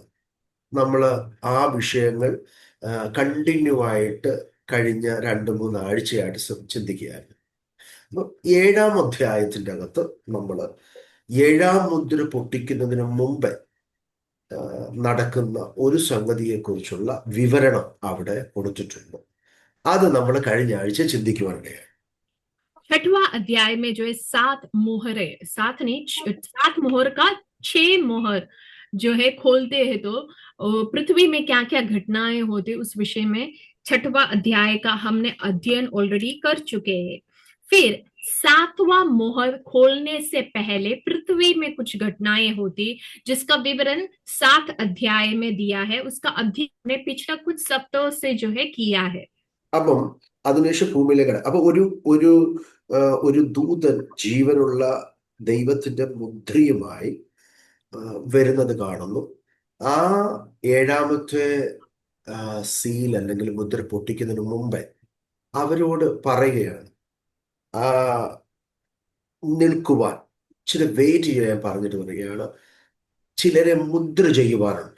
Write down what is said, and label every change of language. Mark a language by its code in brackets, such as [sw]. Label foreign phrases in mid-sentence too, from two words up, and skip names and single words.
[ml] നമ്മൾ ആ വിഷയങ്ങൾ കണ്ടിന്യൂ ആയിട്ട് കഴിഞ്ഞ 2-3 ആഴ്ചയായിട്ട് ചിന്തിക്കുകയായിരുന്നു. അപ്പൊ 7ആം അധ്യായത്തിൻ്റെ അകത്ത് നമ്മൾ 7ആം മുദ്ര പൊട്ടിക്കുന്നതിന് മുമ്പ് നടക്കുന്ന ഒരു സംഗതിയെക്കുറിച്ചുള്ള വിവരണം അവിടെ കൊടുത്തിട്ടുണ്ട്. അത് നമ്മൾ കഴിഞ്ഞ ആഴ്ച ചിന്തിക്കുവാനിടയായി. [hi] 6वां अध्याय में जो है 7 मोहर है, 7 नहीं, 7 मोहर का 6 मोहर जो है खोलते हैं तो पृथ्वी में क्या क्या घटनाएं होती उस विषय में 6वां अध्याय का हमने अध्ययन ऑलरेडी कर चुके हैं। फिर 7वां मोहर खोलने से पहले पृथ्वी में कुछ घटनाएं होती जिसका विवरण 7 अध्याय में दिया है। उसका अध्ययन पिछला कुछ सप्ताह से जो है किया है। [ml] അപ്പം അതിനുശേഷം ഭൂമിയിലേക്ക് അപ്പൊ ഒരു ഒരു ഒരു ദൂതൻ ജീവനുള്ള ദൈവത്തിന്റെ മുദ്രയുമായി വരുന്നത് കാണുന്നു. ആ 7ാമത്തെ സീൽ അല്ലെങ്കിൽ മുദ്ര പൊട്ടിക്കുന്നതിന് മുമ്പേ അവരോട് പറയുകയാണ്, നിൽക്കുവാൻ, ചില വെയിറ്റ് ചെയ്യാൻ പറഞ്ഞിട്ട് പറയുകയാണ്, ചിലരെ മുദ്ര ചെയ്യുവാനുണ്ട്.